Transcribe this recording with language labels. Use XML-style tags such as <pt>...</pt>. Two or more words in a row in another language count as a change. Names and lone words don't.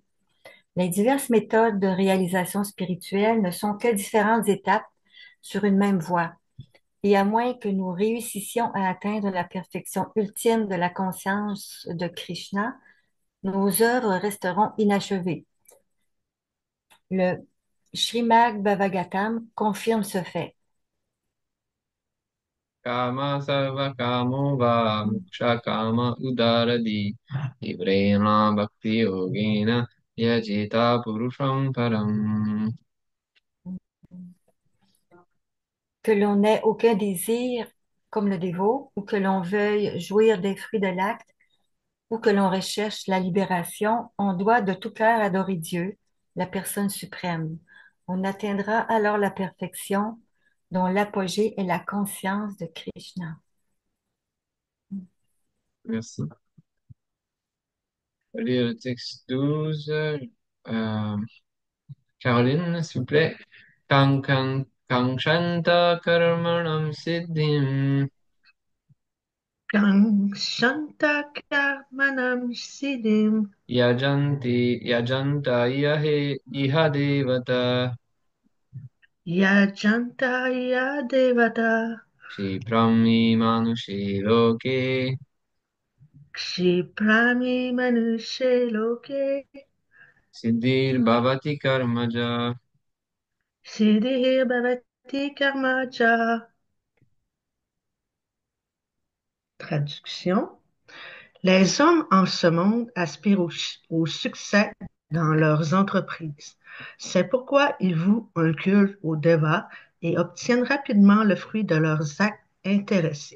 <fr>Les diverses méthodes de réalisation spirituelle ne sont que différentes étapes sur une même voie. Et à moins que nous réussissions à atteindre la perfection ultime de la conscience de Krishna, nos œuvres resteront inachevées. Le Srimad Bhagavatam confirme ce fait.</fr> <sa>काम सर्व कामो वा मोक्ष काम उदारधी तीव्रेण भक्ति योगेन यजेत पुरुषं परम्.</sa> <fr>Que l'on n'ait aucun désir comme le dévot, ou que l'on veuille jouir des fruits de l'acte, ou que l'on recherche la libération, on doit de tout cœur adorer Dieu, la personne suprême. On atteindra alors la perfection dont l'apogée est la conscience de Krishna. merci. Je vais lire le texte 12. Caroline, s'il vous plaît.</fr> <sa>काङ्क्षन्तः कर्मणां सिद्धिं शान्तकर्मणां सिद्धिं यजन्त इह देवताः यजन्तय देवता क्षिप्रं हि मानुषे लोके क्षिप्रं हि मानुषे लोके सिद्धिर् भवति कर्मजा. सिद्धिर् भवति कर्मच.</sa> <fr>Traduction. Les hommes en ce monde aspirent au succès dans leurs entreprises. C'est pourquoi ils vouent un culte aux devas et obtiennent rapidement le fruit de leurs actes intéressés.</fr>